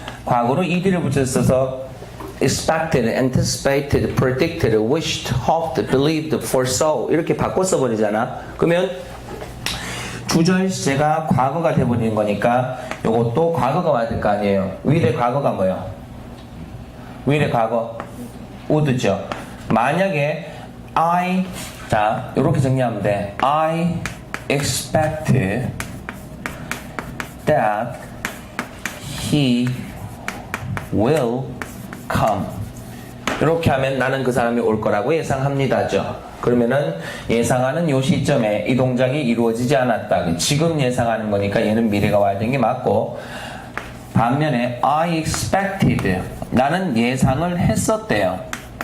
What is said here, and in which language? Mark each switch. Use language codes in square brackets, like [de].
[ko] 과거로 ed를 붙여 써서 expected, anticipated, predicted, wished, hoped, believed, foresaw 이렇게 바꿔 써버리잖아. 그러면 주절 시제가 과거가 돼버리는 거니까 이것도 과거가 와야 될 거 아니에요. will의 과거가 뭐예요? will의 과거 would죠. 만약에 I 자, 이렇게 정리하면 돼. [en] I expect that he will come. [ko] 이렇게 하면 나는 그 사람이 올 거라고 예상합니다죠. 그러면은 예상하는 요 시점에 이 동작이 이루어지지 않았다. 지금 예상하는 거니까 얘는 미래가 와야 되는 게 맞고, 반면에 [en] I expected, [ko] 나는 예상을 했었대요.